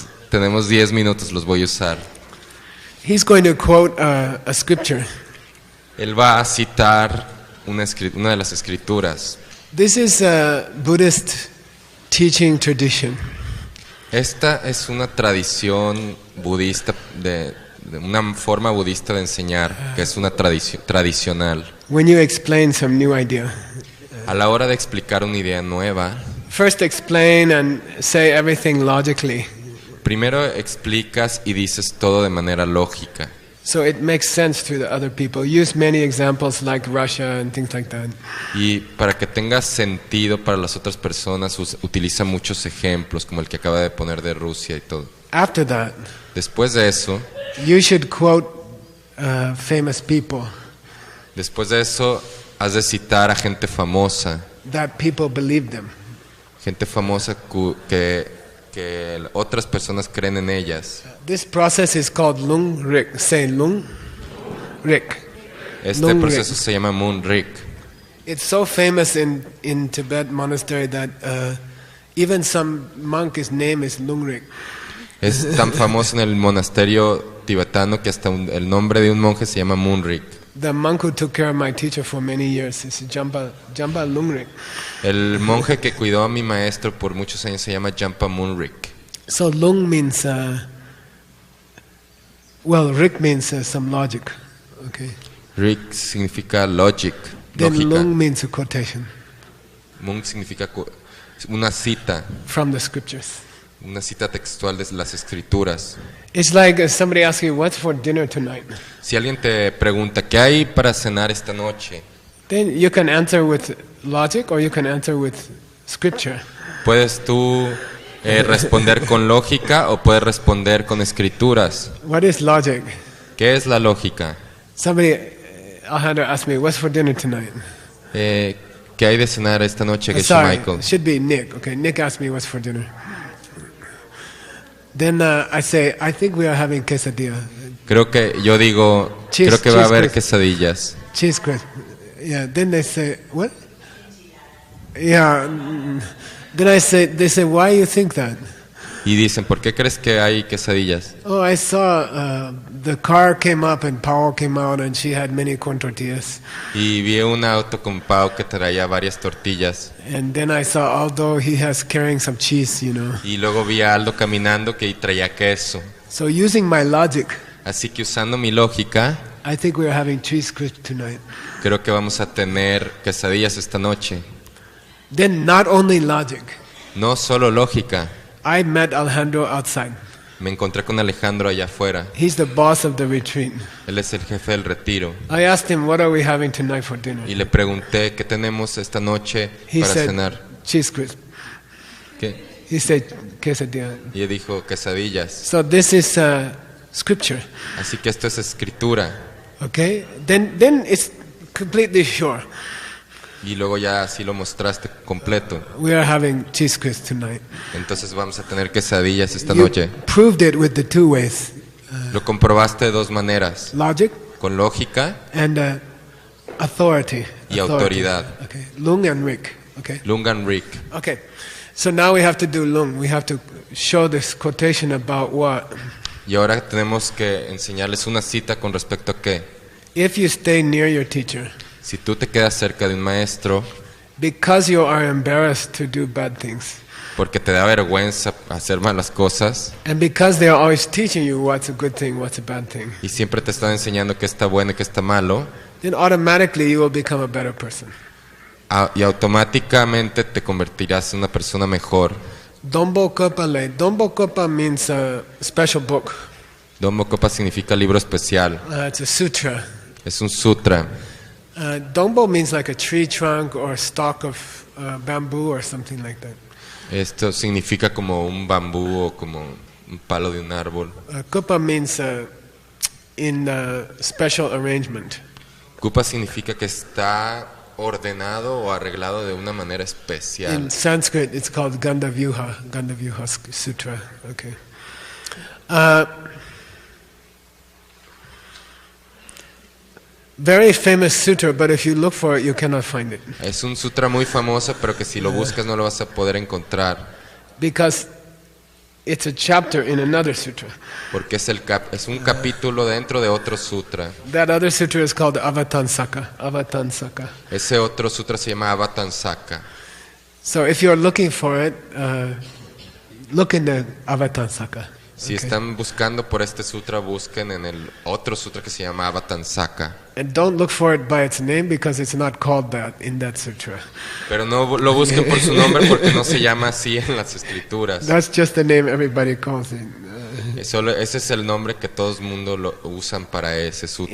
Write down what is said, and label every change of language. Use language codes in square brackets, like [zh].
[es] Tenemos 10 minutos, los voy a usar. [en] He's going to quote a scripture. [es] Él va a citar una de las escrituras. [en] This is a Buddhist teaching tradition. [es] Esta es una tradición budista, de una forma budista de enseñar, que es una tradicional. [en] When you explain some new idea. [es] A la hora de explicar una idea nueva, [en] first explain and say everything logically. [es] Primero explicas y dices todo de manera lógica. [en] So it makes sense to the other people. Use many examples like Russia and things like that. [es] Y para que tenga sentido para las otras personas, utiliza muchos ejemplos, como el que acaba de poner de Rusia y todo. [en] After that, [es] después de eso, [en] you should quote famous people. [es] Después de eso, has de citar a gente famosa. [en] That people believe them. [es] Gente famosa que otras personas creen en ellas. [en] This process is called Lung Rik. Say Lung Rik. [es] Este proceso se llama Moon Rik. [en] It's so famous in Tibet monastery that even some monk's name is Lung Rik. [es] Es tan famoso en el monasterio tibetano que hasta el nombre de un monje se llama Moon Rik. [en] The monk who took care of my teacher for many years is Jampa Lungrik. [es] El monje que cuidó a mi maestro por muchos años se llama Jampa Munrik. [en] So Lung means, Rik means some logic. Okay. [es] Rik significa logic, [en] then [es] lógica. [en] Lung means a quotation. [es] Mun significa una cita. [en] From the scriptures. [es] Una cita textual de las escrituras. [en] It's like somebody asks you, what's for dinner tonight? [es] Si alguien te pregunta, ¿qué hay para cenar esta noche? [en] Then you can answer with logic or you can answer with scripture. [es] Puedes tú responder con lógica o puedes responder con escrituras. [en] What is logic? [es] ¿Qué es la lógica? [en] Somebody asked me, what's for dinner tonight? [es] ¿Qué hay de cenar esta noche, Geshe Michael? [en] Should be Nick. Okay, Nick asked me what's for dinner. Then I say, I think we are having quesadilla. [es] Creo que va a haber quesadillas. [en] Cheese crisp. Yeah. Then they say, what? Yeah. Then they say, why you think that? [es] Y dicen, ¿por qué crees que hay quesadillas? [en] Oh, I saw the car came up and Pao came out and she had many corn tortillas. [es] Y vi un auto con Pao que traía varias tortillas. [en] And then I saw Aldo, he has carrying some cheese, you know. [es] Y luego vi a Aldo caminando que traía queso. [en] So using my logic, [es] así que usando mi lógica, [en] I think we are having cheese crisp tonight. [es] Creo que vamos a tener quesadillas esta noche. [en] Then not only logic. [es] No solo lógica. [en] I met Alejandro outside. [es] Me encontré con Alejandro allá afuera. [en] He's the boss of the retreat. [es] Él es el jefe del retiro. [en] I asked him, what are we having tonight for dinner? [es] Y le pregunté, ¿qué tenemos esta noche para cenar? [en] Cheese crisp. [es] ¿Qué? [en] He said, quesadilla. [es] Y él dijo, quesadillas. [en] So this is scripture. [es] Así que esto es escritura. [en] Okay? Then it's completely sure. [es] Y luego ya así lo mostraste completo. [en] We are having cheese crisp tonight. [es] Entonces vamos a tener quesadillas esta noche. [en] Proved it with the two ways. [es] Lo comprobaste de dos maneras. [en] Logic. [es] Con lógica. [en] And Authority. [es] y autoridad. [en] Okay. Lung and Rik. Okay. Lung and Rik. Okay. So now we have to do Lung. We have to show this quotation about what? [es] Y ahora tenemos que enseñarles una cita con respecto a que [en] If you stay near your teacher, [es] si tú te quedas cerca de un maestro [en] because you are embarrassed to do bad things, [es] porque te da vergüenza hacer malas cosas [en] and because they are always teaching you what's a good thing, what's a bad thing, [es] y siempre te están enseñando qué está bueno y qué está malo, [en] then automatically you will become a better person. [es] y automáticamente te convertirás en una persona mejor. [en] Dombo Kopa Le. Dombo Kopa means a special book. [es] Dombo Kopa significa libro especial. [en] It's a sutra. [es] Es un sutra. [en] Dombo means like a tree trunk or a stalk of bamboo or something like that. [es] Esto significa como un bambú o como un palo de un árbol. [en] Kopa means in special arrangement. [es] Kupa significa que está ordenado o arreglado de una manera especial. [en] In Sanskrit, it's called Gandavyuha Sutra. Okay. Very famous sutra, but if you look for it, you cannot find it. [es] Es un sutra muy famoso, pero que si lo buscas no lo vas a poder encontrar. [en] Because it's a chapter in another sutra. [es] Porque es un capítulo dentro de otro sutra. [en] That other sutra is called Avatansaka. Avatansaka. [es] Ese otro sutra se llama Avatansaka. [en] So if you're looking for it, look in the Avatansaka. [es] Si están buscando por este sutra, busquen en el otro sutra que se llama Avatansaka. [en] And don't look for it by its name because it's not called that in that sutra. [es] Pero no lo busquen por su nombre porque no se llama así en las escrituras. [en] That's just the name everybody calls it. [es] Ese es el nombre que todo el mundo lo usan para ese sutra.